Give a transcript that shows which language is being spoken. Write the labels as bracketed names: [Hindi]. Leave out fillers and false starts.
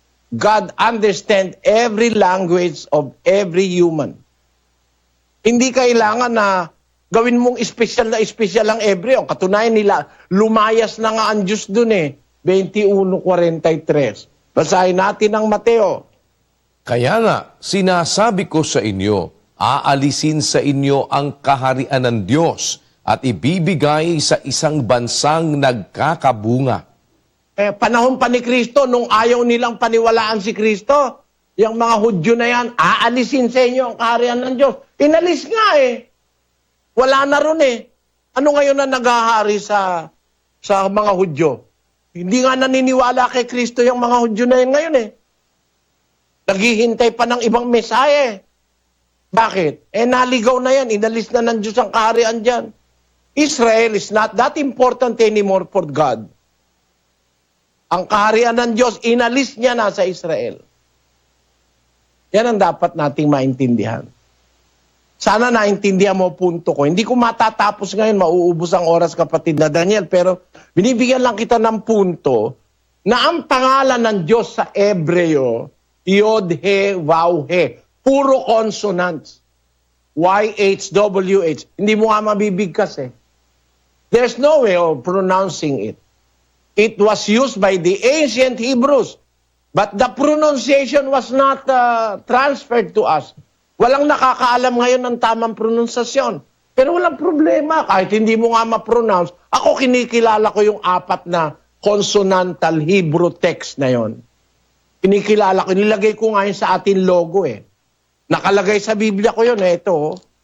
[English] God understands every language of every human. [Filipino] Hindi kailangan na gawin mong espesyal ang Hebreo. Katunayan nila, lumayas na nga ang Diyos dun 21:43. Basahin natin ang Mateo. Kaya nga, sinasabi ko sa inyo, aalisin sa inyo ang kaharian ng Diyos at ibibigay sa isang bansang nagkakabunga. Panahon pa ni Kristo, nung ayaw nilang paniwalaan si Kristo, yung mga Hudyo na yan, aalisin sa inyo ang kaharian ng Diyos. Inalis nga eh. Wala na ron eh. Ano ngayon na naghahari sa mga Hudyo? Hindi nga naniniwala kay Kristo yung mga Hudyo na yan ngayon eh. Naghihintay pa ng ibang Mesaya eh. Bakit? Naligaw na yan. Inalis na ng Diyos ang kaharian dyan. [English] Israel is not that important anymore for God. [Filipino] Ang kaharian ng Diyos, inalis niya na sa Israel. Yan ang dapat nating maintindihan. Sana naintindihan mo punto ko. Hindi ko matatapos ngayon, mauubos ang oras, kapatid na Daniel, pero binibigyan lang kita ng punto na ang pangalan ng Diyos sa Ebreo, Yod, He, Vav, He. Puro consonants. Y-H-W-H. Hindi mo nga mabibigkas eh. [English] There's no way of pronouncing it. It was used by the ancient Hebrews, but the pronunciation was not transferred to us. [Filipino] Walang nakakaalam ngayon ng tamang pronunciation. Pero walang problema. Kahit hindi mo nga ma-pronounce, ako kinikilala ko yung 4 na consonantal Hebrew text na yon. Kinikilala ko. Nilagay ko nga yun sa ating logo eh. Nakalagay sa Biblia ko yun. Ito.